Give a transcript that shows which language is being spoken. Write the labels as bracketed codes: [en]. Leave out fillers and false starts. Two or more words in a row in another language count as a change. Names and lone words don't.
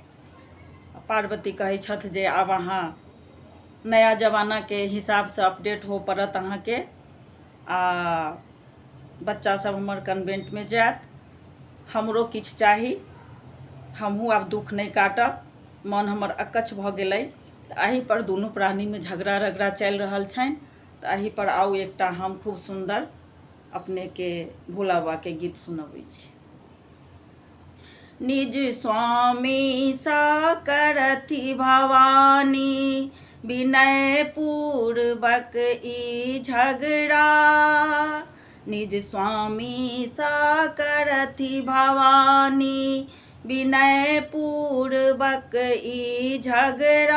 [mai] पार्वती कहै छथि जे आब अहाँ नया जमाना के हिसाब से अपडेट हो पड़त अहाँके, आ बच्चा सब हमर कन्वेंट में जायत, हमरो किछु चाही, हमहूँ आब दुख नहीं काटब, मन हमर अकच्छ भऽ गेलै। एहि पर दुनू प्राणी में झगड़ा रगड़ा चल रहल छनि। तो एहि पर आउ एकटा हम खूब सुंदर अपने के भोला बाबा के गीत सुनबै छी। निज स्वामी सा करथि भवानी, विनय पूर्वक ई झगड़ा। निज स्वामी सा करथि भवानी, विनय पूर्वक ई झगड़ा।